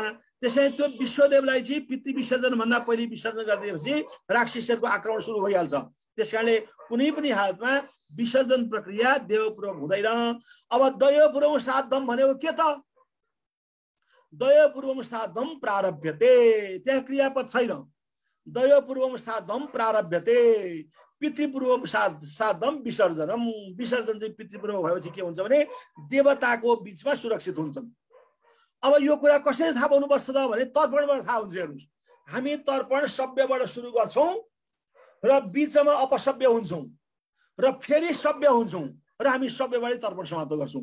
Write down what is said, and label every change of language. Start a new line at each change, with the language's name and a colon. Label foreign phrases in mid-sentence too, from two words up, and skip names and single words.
Nepali: त्यसैले त्यो विश्वदेवलाई चाहिँ पितृ विसर्जन भन्दा पहिले विसर्जन गरिदिएपछि राक्षसहरूको आक्रमण सुरु भइहाल्छ। त्यसकारणले कुनै पनि हालतमा विसर्जन प्रक्रिया देवपूर्वक हुँदैन। अब
Sanskrit: दैवपूर्वम श्राद्धम
Nepali: भनेको के त?
Sanskrit: दैवपूर्वम श्राद्धम प्रारभ्यते,
Nepali: त्यहाँ क्रियापद छैन।
Sanskrit: दैवपूर्वम श्राद्धम प्रारभ्यते, पितृपूर्वम श्राद्धम विसर्जनम।
Nepali: विसर्जन चाहिँ पितृपूर्वक भएपछि के हुन्छ भने देवताको बीचमा सुरक्षित हुन्छन्। अब यो कुरा कसरी थाहा पाउनुपर्छ त भने तर्पणबाट थाहा हुन्छ। हेर्नुहोस्, हामी तर्पण सभ्यबाट सुरु गर्छौँ र बीचमा अपसभ्य हुन्छौँ र फेरि सभ्य हुन्छौँ र हामी सभ्यबाटै तर्पण समाप्त गर्छौँ।